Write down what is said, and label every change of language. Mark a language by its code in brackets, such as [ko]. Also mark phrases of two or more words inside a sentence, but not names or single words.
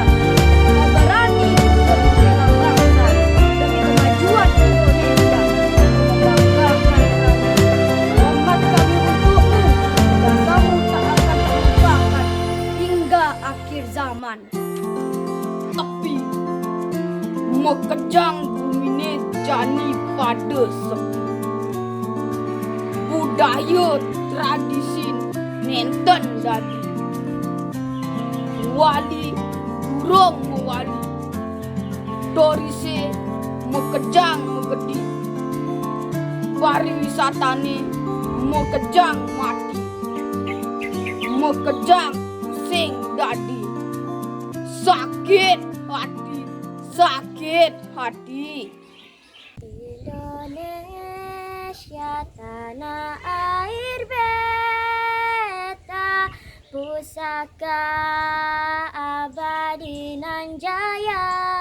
[id] Kau berani membela bangsa demi kemajuan Indonesia. Membanggakan rakyat. Hormat kami untukmu, dan kamu tak akan terlupakan hingga akhir zaman. [ban] Tapi mekejang bumine jani pada sepi. Budaya tradisi nenten dadi. Wali durung mewali. Dorise mekejang megedi. Pariwisatane mekejang mati. Mekejang pusing dadi. [id] Sakit hati, sakit hati. Indonesia tanah air beta, pusaka abadi nan jaya.